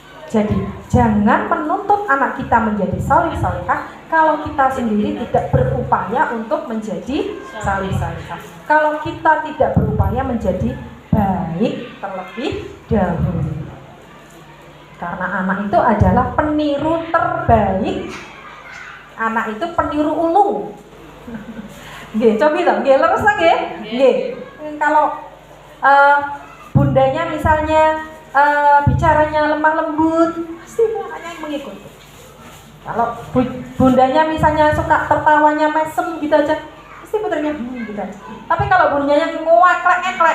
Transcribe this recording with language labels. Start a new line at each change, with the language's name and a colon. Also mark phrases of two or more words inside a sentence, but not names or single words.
Indonesian: Jadi jangan menuntut anak kita menjadi salih-salihah kalau kita sendiri tidak berupaya untuk menjadi salih-salihah. Kalau kita tidak berupaya menjadi baik terlebih dahulu. Karena anak itu adalah peniru terbaik. Anak itu peniru ulung.
Javanese: Nggih,
Indonesian: coba dong,
Javanese: nggih leres nggih.
Indonesian: Nggih. Kalau bundanya misalnya bicaranya lemah lembut, pasti anaknya yang mengikuti. Kalau bundanya misalnya suka tertawanya mesem gitu aja, pasti putrinya gitu aja. Tapi kalau bundanya nguaklek-eklek,